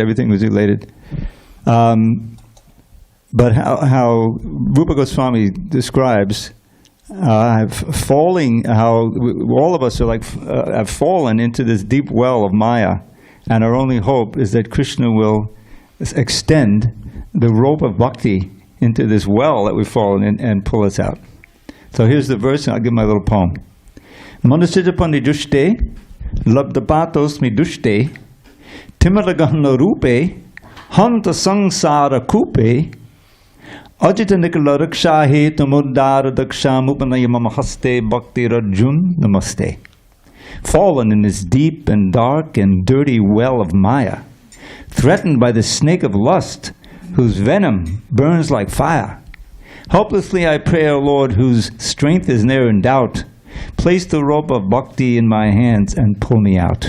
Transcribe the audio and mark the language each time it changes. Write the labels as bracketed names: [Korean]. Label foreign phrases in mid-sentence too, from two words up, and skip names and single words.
[English] Everything was related. But how Rupa Goswami describes falling, how all of us are like have fallen into this deep well of Maya, and our only hope is that Krishna will extend the rope of bhakti into this well that we've fallen in and pull us out. So here's the verse, and I'll give my little poem. [Sanskrit] मनुसिजपण्डि दुष्टे, लब्धपातोस्मि दुष्टे, तिमिरगहन रूपे, हन्त संसार कूपे, अजित निखिल रक्षहे तमुद्धर दक्षमुपनय्यममहस्ते भक्ति रज्जुं नमस्ते. [English] Fallen in this deep and dark and dirty well of Maya, threatened by the snake of lust, whose venom burns like fire. Helplessly I pray, O Lord, whose strength is ne'er in doubt, place the rope of bhakti in my hands and pull me out.